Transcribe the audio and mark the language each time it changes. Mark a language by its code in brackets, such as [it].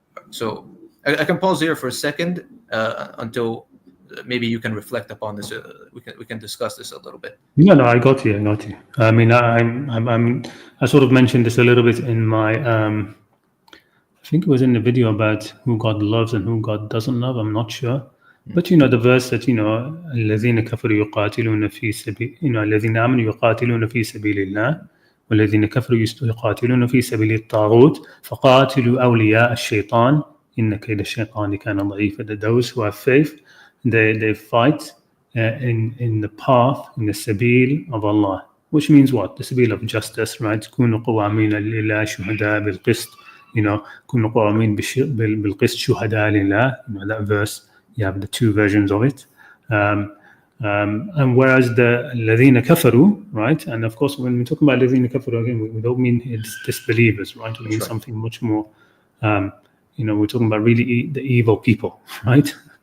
[en] So I can pause here for a second until maybe you can reflect upon this. We can discuss this a little bit. No, I got you. I mean, I sort of mentioned this a little bit in my I think it was in the video about who God loves and who God doesn't love. I'm not sure. But the verse that [ar] الذين كفروا يقاتلون في سبيل الذين آمنوا يقاتلون في سبيل الله والذين كفروا يقاتلون في سبيل الطاغوت فقاتلوا أولياء الشيطان إن كيد الشيطان كان ضعيفا. [en] Those who have faith, they fight in the path, in the sabil of Allah, which means what? The sabil of justice, right? [ar] كونوا قوامين لله شهداء بالقسط. كونوا قوامين بالقسط شهداء لله. [en] That verse. You have the two versions of it. And whereas the [ar] الذين كفروا, [en] right? And of course, when we talk about [ar] الذين كفروا, [en] again, we don't mean it's disbelievers, right? We mean something much more, we're talking about really the evil people, right?